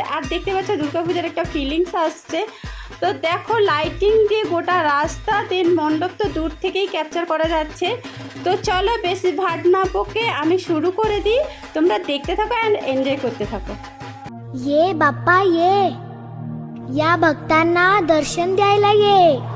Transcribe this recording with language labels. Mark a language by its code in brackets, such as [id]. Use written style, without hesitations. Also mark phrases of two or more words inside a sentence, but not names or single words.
[bn] আর দেখতে পাচ্ছ দুর্গাপূজার একটা ফিলিংস আসছে। তো দেখো লাইটিং দিয়ে গোটা রাস্তা, দেন মণ্ডপ তো দূর থেকেই ক্যাপচার করা যাচ্ছে। তো চলো বেশি ভাট না বকে আমি শুরু করে দিই, তোমরা দেখতে থাকো অ্যান্ড এনজয় করতে থাকো। [mr] ये बाप्पा ये या भक्तांना दर्शन द्यायला ये.